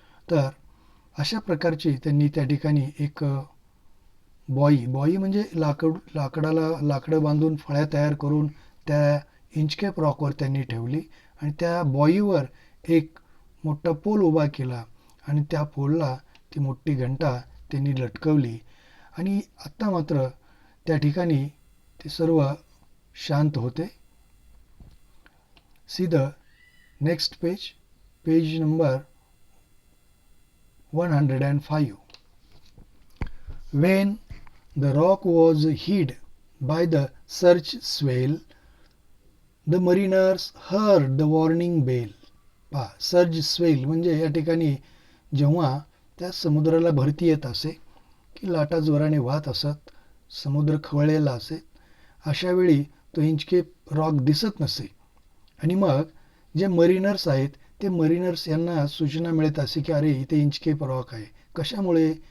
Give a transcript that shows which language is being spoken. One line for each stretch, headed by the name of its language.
Marathi: तर अशा प्रकारची त्यांनी त्या ठिकाणी एक बॉई म्हणजे लाकडं बांधून फळ्या तयार करून त्या इंचकेप रॉकवर त्यांनी ठेवली आणि त्या बॉईवर एक मोठा पोल उभा केला आणि त्या पोलला ती मोठी घंटा त्यांनी लटकवली. आणि आत्ता मात्र त्या ठिकाणी ते सर्व शांत होते.
English: See the next page, page number 105. When the rock was hid by the surge swell, the mariners heard the warning bell.
Marathi: पहा, सर्ज स्वेल म्हणजे या ठिकाणी जेव्हा त्या समुद्राला भरती येत असे की लाटा जोराने वाहत असत, समुद्र खवळलेला असे, अशा वेळी तो इंचकेप रॉक दिसत नसे आणि मग जे मरीनर्स आहेत ते मरीनर्स यांना सूचना मिळत असे की अरे इथे इंचकेप रॉक आहे. कशामुळे?